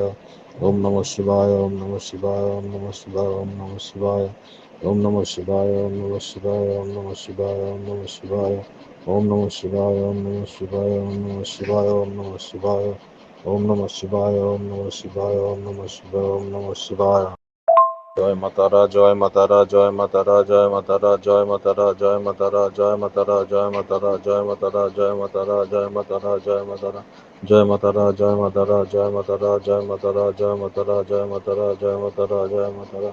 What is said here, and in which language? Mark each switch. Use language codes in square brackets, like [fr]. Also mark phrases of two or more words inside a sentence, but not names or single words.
[sa] ওম নমঃ শিবায়, ওম নমঃ শিবায়, ওম নমঃ শিবায়, ওম নমঃ শিবায়। ওম নমঃ শিবায়, ওম নমঃ শিবায়, ওম নমঃ শিবায়, ওম নমঃ শিবায়। ওম নমঃ শিবায়, ওম নমঃ শিবায়, ওম নমঃ শিবায়, ওম নমঃ শিবায়। ওম নমঃ শিবায়, ওম নমঃ শিবায়, ওম নমঃ শিবায়, ওম নমঃ শিবায়। [bn] জয় মাতারা, জয় মাতারা, জয় মাতারা, জয় মাতারা, জয় মাতারা, জয় মাতারা, জয় মাতারা, জয় মাতারা, জয় মাতারা, জয় মাতারা, জয় মাতারা, জয় মাতারা। জয় মাতারা, জয় মাতারা, জয় মাতারা, জয় মাতারা, জয় মাতারা, জয় মাতারা, জয় মাতারা, জয় মাতারা।